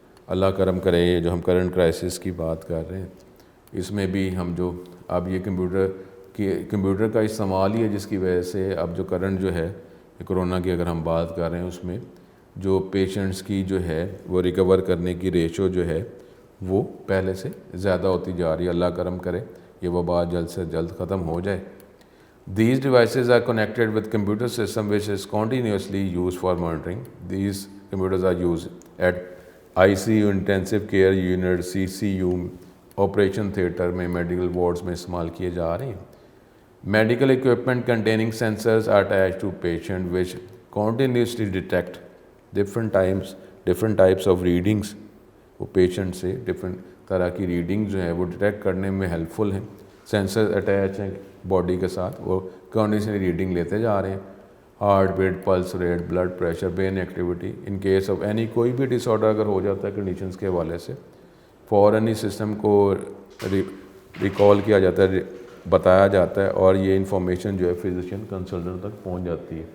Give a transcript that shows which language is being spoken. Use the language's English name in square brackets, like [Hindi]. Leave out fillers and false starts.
[Urdu] اللہ کرم کرے, یہ جو ہم کرنٹ کرائسس کی بات کر رہے ہیں اس میں بھی ہم جو اب یہ کمپیوٹر کا استعمال ہی ہے جس کی وجہ سے اب جو کرنٹ جو ہے کرونا کی اگر ہم بات کر رہے ہیں اس میں جو پیشنٹس کی جو ہے وہ ریکور کرنے کی ریشو جو ہے وہ پہلے سے زیادہ ہوتی جا رہی ہے. اللہ کرم کرے یہ وبا جلد سے جلد ختم ہو جائے. [English] These devices are connected with computer system which is continuously used for monitoring. These computers are used at ICU intensive care unit, CCU, operation theater [Urdu] میں میڈیکل وارڈز میں استعمال کیے جا رہے ہیں. [English] Medical equipment containing sensors are attached to patient which continuously detect different types of readings. [Urdu] وہ patient سے different طرح کی ریڈنگ جو ہے وہ ڈیٹیکٹ کرنے میں ہیلپ فل ہیں. سینسر اٹیچ ہیں باڈی کے ساتھ, وہ کنٹینیوسلی ریڈنگ لیتے جا رہے ہیں. Heart beat, pulse rate, blood pressure, brain activity. [English] in case of any [Urdu] کوئی بھی ڈس آرڈر اگر ہو جاتا ہے کنڈیشنز کے حوالے سے فوراً ہی سسٹم کو ریکال کیا جاتا ہے, بتایا جاتا ہے اور یہ انفارمیشن جو ہے فزیشین کنسلٹنٹ تک پہنچ جاتی ہے.